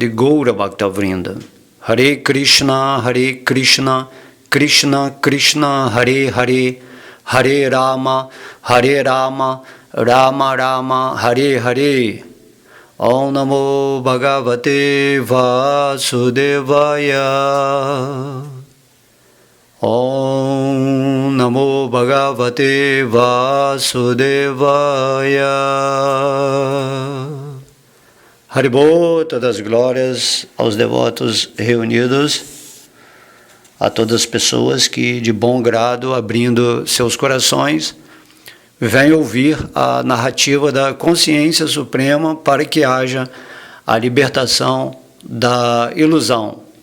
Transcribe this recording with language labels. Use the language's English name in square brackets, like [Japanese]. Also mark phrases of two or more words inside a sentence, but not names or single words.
[Sanskrit] de Gaura Bhaktavrinda Hare Krishna Krishna Krishna Hare Hare Hare Rama Rama Rama Hare Hare Om Namo Bhagavate Vasudevaya Om Namo Bhagavate Vasudevaya. Haribol, [Portuguese] todas as glórias aos devotos reunidos, a todas as pessoas que, de bom grado, abrindo seus corações, vêm ouvir a narrativa da consciência suprema para que haja a libertação da ilusão.